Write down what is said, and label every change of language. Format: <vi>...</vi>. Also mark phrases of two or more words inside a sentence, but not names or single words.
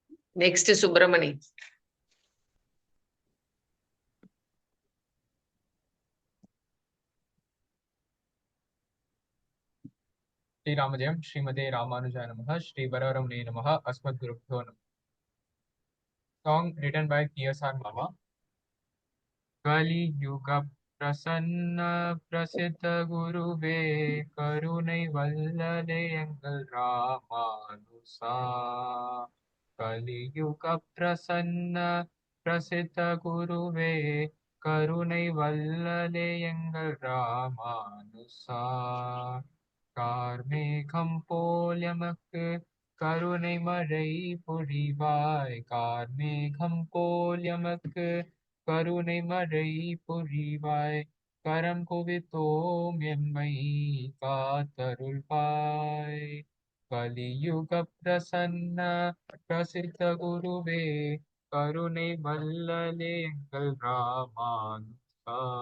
<en>Next, Subramani.</en> <sa>श्री रामाध्यम्, श्रीमते रामानुजाय नमः, श्री वररमणे नमः, अस्मद्गुरुभ्यो नमः.</sa> <en>Song written by T.S.R. Mama.</en> <ta>கலியுக பிரசன்ன பிரசித்த குருவே கருணை வல்லலே எங்கள் ராமானுசா. கலியுக பிரசன்ன பிரசித்த குருவே கருணை வல்லலே எங்கள் ராமானுசா. கார்மேகம் போல் எமக்கு கருணை மழை பொழிவாய் கார்மேகம் போல் எமக்கு கருணை மழை பொழிவாய் கரம் குவித்தோம் எம்மை காத்தருள்வாய் கலியுக பிரசன்ன பிரசித்த குருவே கருணை வல்லலே எங்கள் ராமானுஜா</ta>